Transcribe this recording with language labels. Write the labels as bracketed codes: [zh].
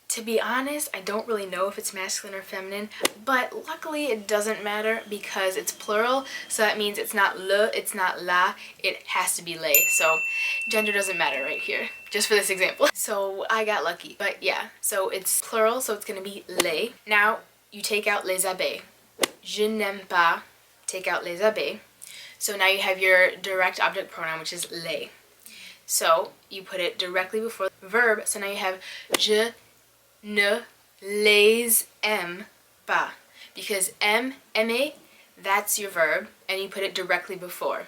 [en] To be honest, I don't really know if it's masculine or feminine, but luckily it doesn't matter because it's plural, so that means it's not le, it's not la, it has to be les. So gender doesn't matter right here, just for this example. So I got lucky, but yeah, so it's plural, so it's gonna be les. Now you take out les abeilles. [fr] Je n'aime pas, [en] take out [fr] les abeilles. [en] So now you have your direct object pronoun, which is les. So you put it directly before the verb. So now you have [fr] je ne les aime pas. [en] Because aimer, that's your verb, and you put it directly before.